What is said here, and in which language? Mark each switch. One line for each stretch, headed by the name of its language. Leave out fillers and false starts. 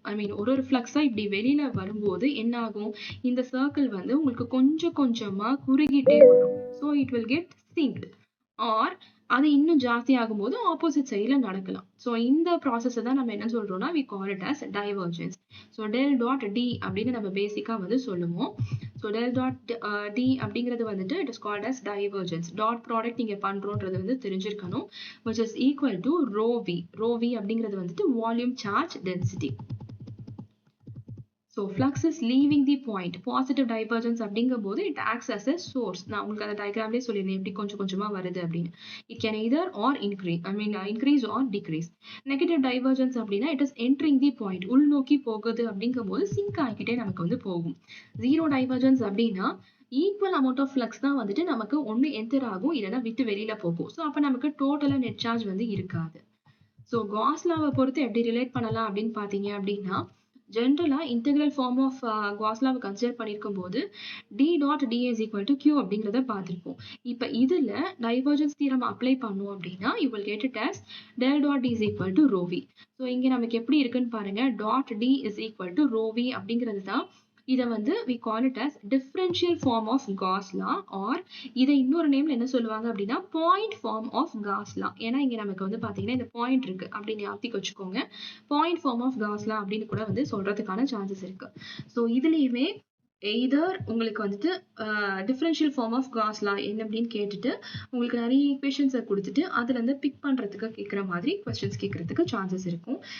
Tamil: ஐ மீன் ஒரு ஃப்ளக்ஸா இப்படி வெளியில வரும்போது என்ன ஆகும், இந்த சர்க்கிள் வந்து உங்களுக்கு கொஞ்சம் கொஞ்சமா குறுகிட்டே வரும்.
English: So it will get synced.
Tamil: R அது இன்னும் ஜாஸ்தி ஆகும்போது ஆப்போசிட் சைட்ல நடக்கலாம். ஸோ இந்த ப்ராசஸ் தான் நம்ம என்ன சொல்றோம்னா
English: we call it as divergence.
Tamil: So del dot d அப்படின்னு நம்ம பேசிக்கா வந்து சொல்லுவோம்.
English: so del dot d
Tamil: அப்படிங்கிறது வந்துட்டு
English: it is called as divergence.
Tamil: Dot product நீங்க பண்றோன்றது வந்து தெரிஞ்சிருக்கணும்.
English: which is equal to rho v.
Tamil: rho v அப்படிங்கிறது வந்துட்டு volume charge density.
English: So flux is leaving the point. Positive divergence
Tamil: அப்படிங்கும்போது
English: it acts as a source.
Tamil: நான் உங்களுக்கு அந்த டயக்ராம்லேயே சொல்லியிருந்தேன் எப்படி கொஞ்சம் கொஞ்சமா வருது அப்படின்னு.
English: It can either or increase or decrease. Negative divergence
Tamil: அப்படின்னா
English: it is entering the point.
Tamil: உள்நோக்கி போகுது அப்படிங்கும்போது சிங்க் ஆகிக்கிட்டே நமக்கு வந்து போகும். Zero divergence அப்படின்னா
English: equal amount of flux
Tamil: தான் வந்துட்டு நமக்கு ஒன்று என்டர் ஆகும் இல்லைன்னா விட்டு வெளியில போகும். ஸோ அப்போ நமக்கு டோட்டலா நெட் சார்ஜ் வந்து இருக்காது. ஸோ காஸ் லாவை பொறுத்து எப்படி ரிலேட் பண்ணலாம் அப்படின்னு பார்த்தீங்க அப்படின்னா ஜென்ரலா integral form of cos லாவை consider பண்ணியிருக்கும் போது
English: d dot d is equal to q
Tamil: அப்படிங்கிறத பார்த்திருப்போம். இப்போ இதுல டைவர்ஜன்ஸ் தியரம் அப்ளை பண்ணோம் அப்படின்னா
English: you will get it as del dot d is equal to rho v.
Tamil: So இங்க நமக்கு எப்படி இருக்குன்னு பாருங்க. Dot d
English: is equal to rho v
Tamil: அப்படிங்கிறது தான் இதை வந்து
English: we call it as differential form of Gauss law, or
Tamil: இதை இன்னொரு நேம்ல என்ன சொல்லுவாங்க அப்படின்னா
English: point form of Gauss law.
Tamil: ஏன்னா இங்க நமக்கு வந்து பாத்தீங்கன்னா இந்த பாயிண்ட் இருக்கு அப்படின்னு ஞாபகம் வச்சுக்கோங்க. point form of Gauss law அப்படின்னு கூட வந்து சொல்றதுக்கான சான்சஸ் இருக்கு. ஸோ இதுலயுமே எய்தர் உங்களுக்கு வந்துட்டு differential form of Gauss law என்ன அப்படின்னு கேட்டுட்டு உங்களுக்கு நிறைய ஈக்குவேஷன்ஸை கொடுத்துட்டு அதுல இருந்து பிக் பண்றதுக்கு கேட்குற மாதிரி கொஸ்டின்ஸ் கேட்கறதுக்கு சான்சஸ் இருக்கும்.